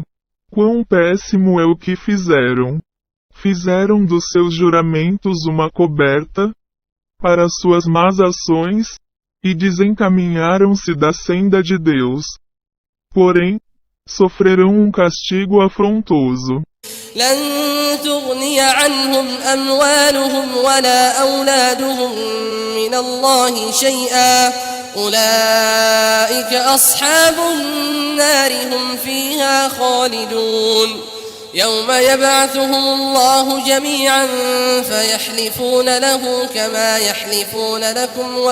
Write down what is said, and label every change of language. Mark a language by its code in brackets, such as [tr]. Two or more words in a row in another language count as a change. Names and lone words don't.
[pt] Quão péssimo é o que fizeram! Fizeram dos seus juramentos uma coberta para suas más ações, e desencaminharam-se da senda de Deus. Porém, sofrerão um castigo afrontoso. [ar] لن تغني عنهم أموالهم ولا أولادهم من الله شيئا أولئك أصحاب النار هم فيها خالدون يوم يبعثهم الله جميعا فيحلفون له كما يحلفون لكم